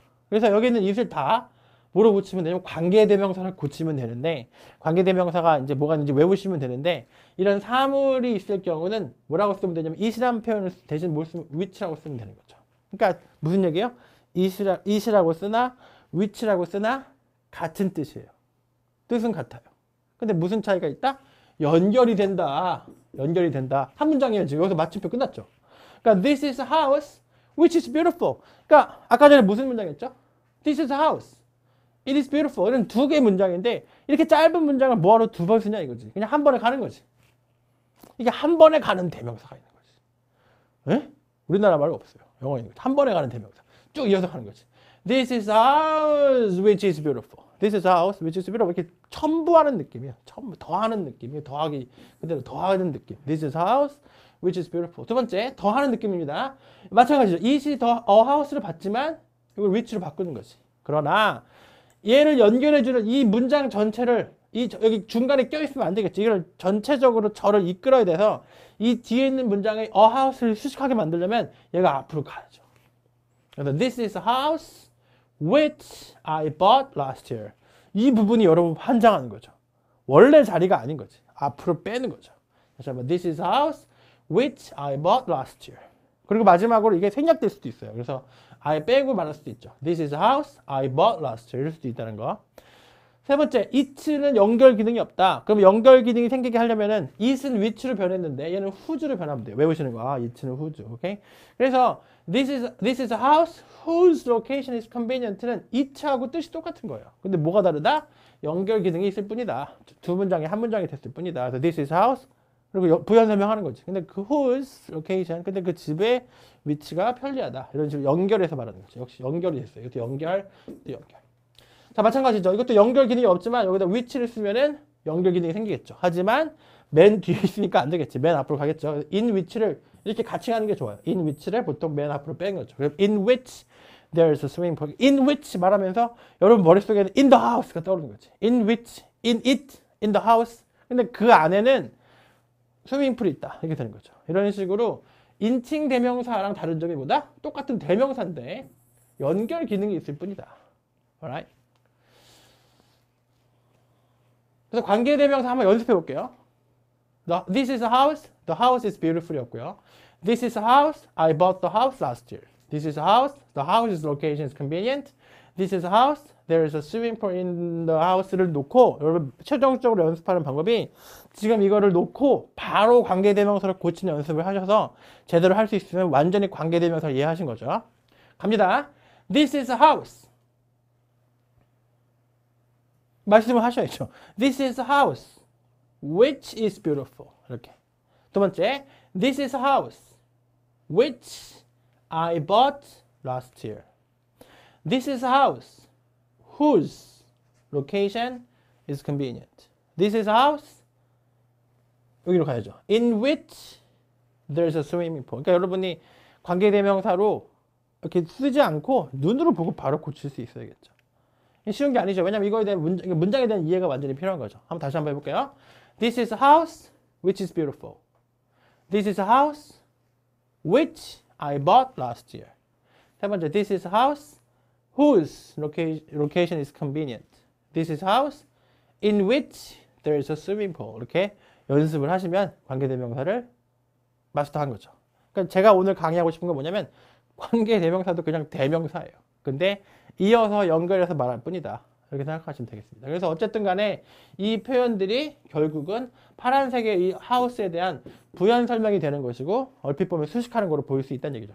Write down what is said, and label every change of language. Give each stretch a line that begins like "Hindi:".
Korean: 그래서 여기 있는 이슬 다 뭐로 고치면 되냐면 관계대명사를 고치면 되는데 관계대명사가 이제 뭐가 있는지 외우시면 되는데 이런 사물이 있을 경우는 뭐라고 쓰면 되냐면 it이라는 표현을 대신 뭘 쓰면 which라고 쓰면 되는 거죠. 그러니까 무슨 얘기예요? it이라고 쓰나 which라고 쓰나 같은 뜻이에요. 뜻은 같아요. 근데 무슨 차이가 있다? 연결이 된다. 연결이 된다. 한 문장이에요. 지금 여기서 마침표 끝났죠. 그러니까
English: this is a house which is beautiful.
Korean: 그러니까 아까 전에 무슨 문장이었죠?
English: This is a house. It is beautiful.
Korean: 이런 두 개의 문장인데 이렇게 짧은 문장을 뭐하러 두 번 쓰냐 이거지. 그냥 한 번에 가는 거지. 이게 한 번에 가는 대명사가 있는 거지. 에? 우리나라 말고 없어요. 영어에 있는 거지. 한 번에 가는 대명사. 쭉 이어서 가는 거지.
English: This is a house which is beautiful. This is a house which is beautiful.
Korean: 이렇게 첨부하는 느낌이야. 더하는 느낌이에요. 더하기 그대로 더하는 느낌.
English: This is a house which is beautiful.
Korean: 두 번째, 더하는 느낌입니다. 마찬가지죠. it이 더 a house를 받지만 이걸 which로 바꾸는 거지. 그러나 얘를 연결해주는 이 문장 전체를 여기 중간에 껴있으면 안 되겠지. 이걸 전체적으로 저를 이끌어야 돼서 이 뒤에 있는 문장의 a house를 수식하게 만들려면 얘가 앞으로 가야죠. 그래서
English: this is a house which I bought last year.
Korean: 이 부분이 여러분 환장하는 거죠. 원래 자리가 아닌 거지. 앞으로 빼는 거죠. 다시 한번
English: this is a house which I bought last year.
Korean: 그리고 마지막으로 이게 생략될 수도 있어요. 그래서 I 빼고 말할 수도 있죠.
English: This is a house I bought last year.
Korean: 이럴 수도 있다는 거. 세 번째, it는 연결 기능이 없다. 그럼 연결 기능이 생기게 하려면은 it은 which로 변했는데 얘는 whose로 변하면 돼요. 외우시는 거. 아, it는 whose. 오케이? 그래서
English: this is a house whose location is convenient는
Korean: it하고 뜻이 똑같은 거예요. 근데 뭐가 다르다? 연결 기능이 있을 뿐이다. 두 문장이 한 문장이 됐을 뿐이다. 그래서
English: this is a house
Korean: 그리고 부연 설명하는 거지. 근데 그
English: whose location,
Korean: 근데 그 집의 위치가 편리하다. 이런 식으로 연결해서 말하는 거죠. 역시 연결이 됐어요. 이것도 연결, 또 연결. 자, 마찬가지죠. 이것도 연결 기능이 없지만 여기다 which를 쓰면은 연결 기능이 생기겠죠. 하지만 맨 뒤에 있으니까 안 되겠지. 맨 앞으로 가겠죠. in which를 이렇게 같이 가는 게 좋아요. in which를 보통 맨 앞으로 빼는 거죠. 그럼
English: in which there's a swimming pool.
Korean: in which 말하면서 여러분 머릿속에는 in the house가 떠오르는 거지.
English: in which, in it, in the house.
Korean: 근데 그 안에는 스위밍풀이 있다. 이렇게 되는 거죠. 이런 식으로 인칭 대명사랑 다른 점이 뭐다? 똑같은 대명사인데 연결 기능이 있을 뿐이다.
English: Alright?
Korean: 그래서 관계 대명사 한번 연습해 볼게요.
English: This is a house. The house is beautiful이었고요. This is a house. I bought the house last year. This is a house. The house's location is convenient. This is a house. There is a swimming pool in the house
Korean: 를 놓고 여러분 최종적으로 연습하는 방법이 지금 이거를 놓고 바로 관계대명사를 고치는 연습을 하셔서 제대로 할 수 있으면 완전히 관계대명사를 이해하신 거죠. 갑니다.
English: This is a house.
Korean: 말씀을 하셔야죠.
English: This is a house which is beautiful.
Korean: 이렇게. 두 번째,
English: This is a house which I bought last year. This is a house whose location is convenient. This is a house
Korean: 여기로 가야죠.
English: In which there's a swimming pool.
Korean: 그러니까 여러분이 관계대명사로 이렇게 쓰지 않고 눈으로 보고 바로 고칠 수 있어야겠죠. 쉬운 게 아니죠. 왜냐면 이거에 대한 문장에 대한 이해가 완전히 필요한 거죠. 다시 한번 해볼게요.
English: This is a house which is beautiful. This is a house which I bought last year.
Korean: 세 번째,
English: this is a house whose location is convenient. This is a house in which there is a swimming pool.
Korean: 이렇게 연습을 하시면 관계대명사를 마스터한 거죠. 그러니까 제가 오늘 강의하고 싶은 건 뭐냐면 관계대명사도 그냥 대명사예요. 근데 이어서 연결해서 말할 뿐이다. 이렇게 생각하시면 되겠습니다. 그래서 어쨌든 간에 이 표현들이 결국은 파란색의 이 하우스에 대한 부연 설명이 되는 것이고 얼핏 보면 수식하는 거로 보일 수 있다는 얘기죠.